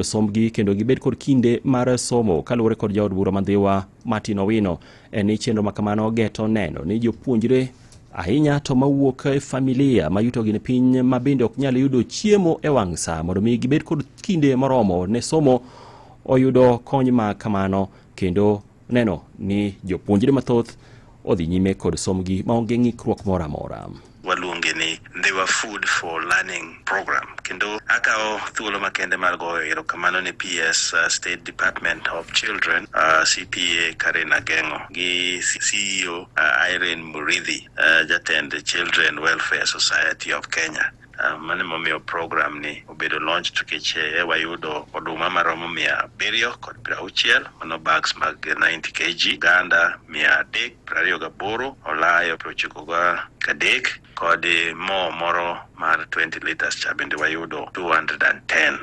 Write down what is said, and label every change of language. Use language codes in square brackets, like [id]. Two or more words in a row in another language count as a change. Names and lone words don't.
[luo] sombgi kendo gibed kod kinde mar somo kaluwore kod jaod bura Mandhiwa Martin Owino ni chenro makamano geto neno ni jopuonjre ahinya to mawuok e familia mayuto gin piny ma bende ok nyal yudo chiemo e wang' sa mondo mi gibed kod kinde moromo ne somo oyudo kony ma kamano kendo neno ni jopuonjre mathoth odhi nyime kod somgi maonge ng'ikruok moro amora. Waluonge ni [en] they were food for learning program [luo] kendo akaw thuolo makende mar goyo erokamano ni PS State Department of Children CPA Karen Agengo gi CEO Irene Muridhi jatend Children Welfare Society of Kenya. Mane momiyo program ni obedo launch tukiche wayudo oduma maromo 700 kod 60 mano bags mag 90 kg, ganda 328, olayo 93 kod mo moro mar 20 liters cha bende wayudo 210.